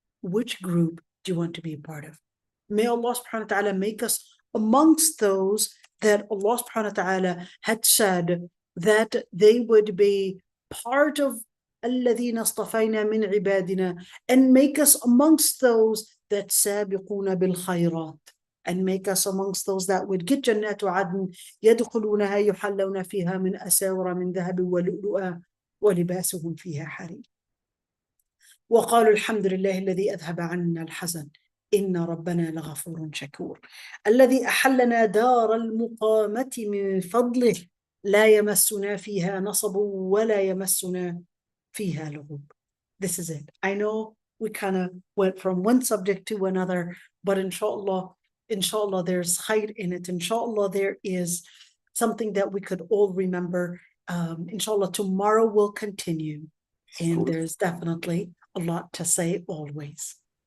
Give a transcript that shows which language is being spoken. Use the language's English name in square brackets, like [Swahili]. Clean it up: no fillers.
[English] Which group do you want to be a part of? May Allah subhanahu wa ta'ala make us amongst those that Allah subhanahu wa ta'ala had said that they would be part of [Arabic] الَّذِينَ اصْطَفَيْنَا مِنْ عِبَادِنَا, [English] and make us amongst those that [Arabic] سَابِقُونَ بِالْخَيْرَاتِ, [English] and make us amongst those that would get [Arabic] جَنَّاتُ عَدْنٍ يَدْخُلُونَهَا يُحَلَّوْنَ فِيهَا مِنْ أَسَاوِرَ مِنْ ذَهَبٍ وَلُؤْلُؤًا وَلِبَاسُهُمْ فِيهَا حَرِيرٌ. وقالوا الحمد لله الذي أذهب عنا الحزن إن ربنا لغفور شكور الذي أحلنا دار المقامة من فضله لا يمسنا فيها نصب ولا يمسنا فيها لغوب. [English] This is it. I know we kind of went from one subject to another, but inshallah there's khair in it. Inshallah there is something that we could all remember. Inshallah tomorrow will continue, and there's definitely a lot to say always.